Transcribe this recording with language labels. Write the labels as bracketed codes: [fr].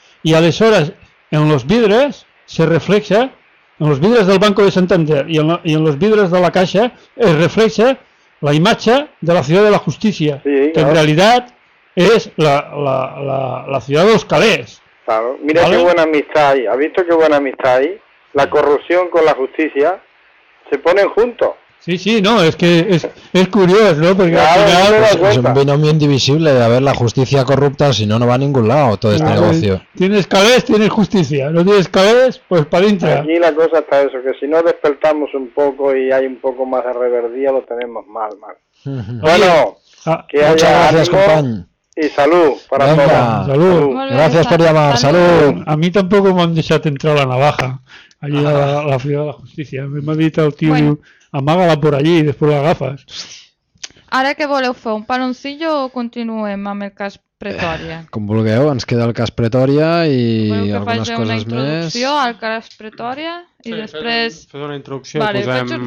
[ca] I aleshores en los vidres se reflexa en los vidres del Banco de Santander i en los vidres de la Caixa es reflexa la imatge de la Ciutat de la Justícia, sí, que [es] claro. [ca] En realitat és la Ciutat dels Calés. [es] Claro. Mira, ¿vale? Qué buena amistad hay. ¿Has visto qué buena amistad hay? La corrupción con la justícia se ponen juntos. Sí, sí, no, es que es curioso, ¿no? Porque claro, al final es un binomio indivisible de haber la justicia corrupta, si no, no va a ningún lado todo este negocio. Tienes calés, tienes justicia. No tienes calés, pues para dentro. Aquí la cosa está eso, que si no despertamos un poco y hay un poco más de reverdía, lo tenemos mal. Bueno, que haya muchas gracias, compañero. Y salud para venga, todos. Salud. Gracias por llamar, salud. A mí tampoco me han dejado entrar la navaja allí a la Ciudad de la Justicia. Me ha dicho el tío... Bueno. [ca] Amaga-la por allí i després l'agafes. Ara què voleu fer? Un paroncillo o continuem amb el cas Pretòria? Com vulgueu, ens queda el cas Pretòria i algunes Voleu que faci una introducció al cas Pretòria i sí, després... Fes una introducció vale, i posem...